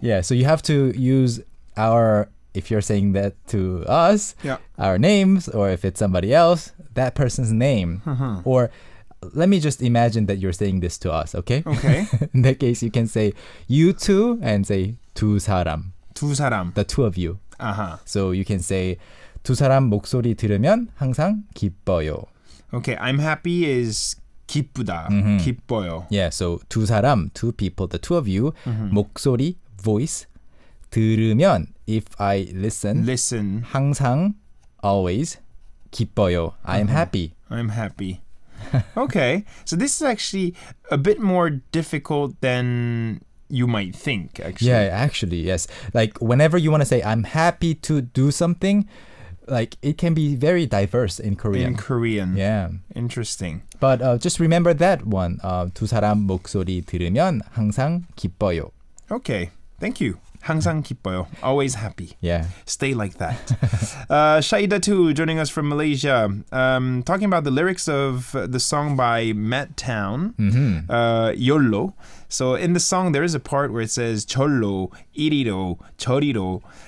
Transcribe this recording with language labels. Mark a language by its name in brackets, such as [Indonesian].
[English] Yeah, so you have to use our, if you're saying that to us, our names, or if it's somebody else, that person's name. Or let me just imagine that you're saying this to us, okay? Okay. In that case, you can say you two and say [Korean] 두 사람. 두 사람. [English] The two of you. So you can say [Korean] 두 사람 목소리 들으면 항상 기뻐요. [English] Okay, I'm happy is 기쁘다. [Korean] 기뻐요. [English] Yeah, so [Korean] 두 사람, [English] two people, the two of you. 목소리, voice. 들으면, if I listen. 항상, always. 기뻐요. I am happy. I'm happy. Okay, so this is actually a bit more difficult than you might think, actually. Yeah, actually, yes. Like, whenever you want to say, I'm happy to do something, like, it can be very diverse in Korean. Yeah. Interesting. But just remember that one. [Korean] 두 사람 목소리 들으면 항상 기뻐요. [English] Okay, thank you. [Korean] 항상 기뻐요. [English] Always happy. Yeah. Stay like that. Shaida too, joining us from Malaysia. Talking about the lyrics of the song by Matt Town, YOLO. So in the song, there is a part where it says [Korean] 절로, 이리로, 저리로.